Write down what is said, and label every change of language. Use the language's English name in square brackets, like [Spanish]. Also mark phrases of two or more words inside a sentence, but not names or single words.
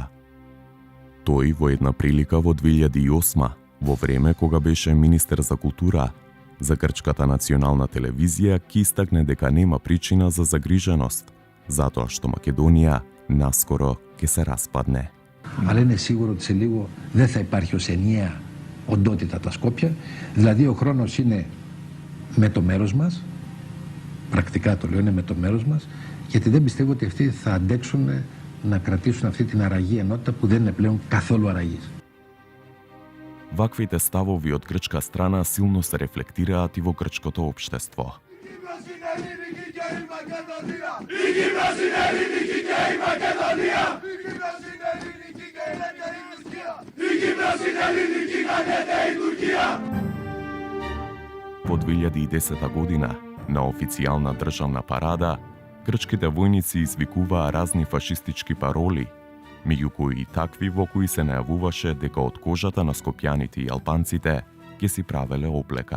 [Macedonian] Тој во една прилика во 2008, во време кога беше министер за култура, за грчката национална телевизија ќе истакне дека нема причина за загриженост, затоа што Македонија наскоро ќе се распадне. [Greek] Αλλά είναι σίγουρο ότι σε λίγο δεν θα υπάρχει ως ενιαία οντότητα τα Σκόπια. Δηλαδή ο χρόνος είναι με το μέρος μας, πρακτικά το λέω, είναι με το μέρος μας, γιατί δεν πιστεύω ότι αυτοί θα αντέξουν να κρατήσουν αυτή την αραγή ενότητα που δεν είναι πλέον καθόλου αραγής. [Macedonian] Ваквите ставови од грчка страна силно се рефлектираат и во грчкото општество. Во 2010 година, на официјална државна парада, грчките војници извикуваа разни фашистички пароли, меѓу кои и такви во кои се најавуваше дека од кожата на скопјаните и албанците ќе си правеле облека.